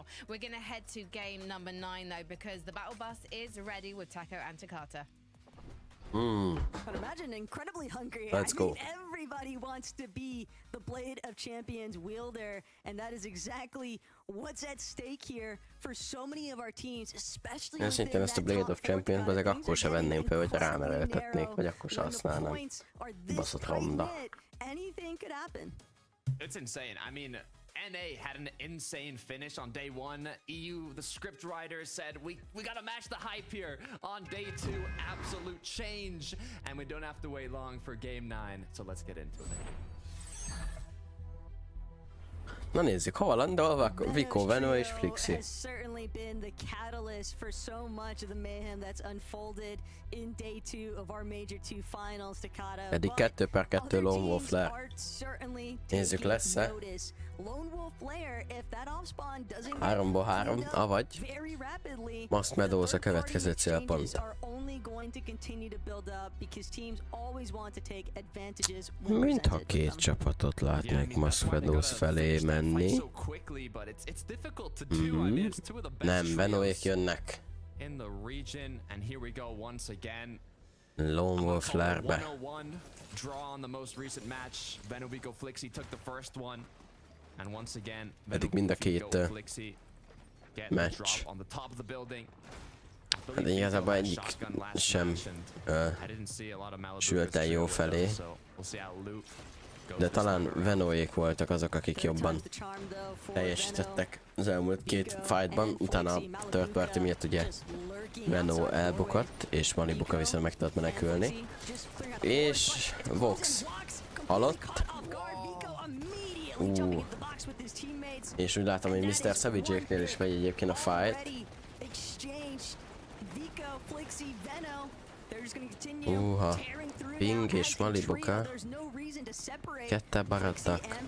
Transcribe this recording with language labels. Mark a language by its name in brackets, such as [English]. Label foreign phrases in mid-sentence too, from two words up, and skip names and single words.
[English] We're going to head to game number 9, though, because the battle bus is ready with Taco and Takata. But imagine incredibly hungry. Let's go. Everybody wants to be the Blade of Champions wielder, and that is exactly what's at stake here for so many of our teams, especially [Hungarian] Én szerintem ezt a Blade of Champions ezek akkor se venném fel, hogy rám erőltetnék, vagy akkor se használnám. Baszott ronda. [English] Anything could happen. It's insane. I mean, NA had an insane finish on day 1. EU, the script writers said, we gotta match the hype here. On day 2, absolute change. And we don't have to wait long for game 9. So let's get into it. [Hungarian] Na nézzük, Haaland, Vico, Veno és Flixi. [English] Has certainly been the catalyst for so much of the mayhem that's unfolded in day 2 of our major 2 finals, Takata. [Hungarian] Eddig 2-2 Lone Wolf Lair. Nézzük, lesz-e? [English] Lone Wolf Lair, if that offspawn doesn't [Hungarian] 3-ból 3, avagy [English] very rapidly, [Hungarian] Mast Meadows a következő célpont. [English] are only going to continue to build up because teams always want to take advantages when [Hungarian] Mintha [English] presented. [Hungarian] két csapatot látnék Mast Meadows felé menni. Nem, Venoék jönnek. [English] In the region, and here we go once again. [Hungarian] Lone Wolf Lairbe. [English] 101 draw on the most recent match. Venovico Flixi took the first one, and once again, [Hungarian] Eddig mind a két [English] Flixi get [Hungarian] match. [English] the drop on the top of the building. [Hungarian] Hát igazából egyik sem sült el jó felé, de talán Venoék voltak azok, akik jobban teljesítettek az elmúlt két fightban, utána a [English] third party [Hungarian] miatt ugye Veno elbukott, és Malibuka viszont meg tudott menekülni. És Vox halott. És úgy látom, hogy Mr. Savage-éknél is megy egyébként a fight. Ping és Malibuka ketten maradtak.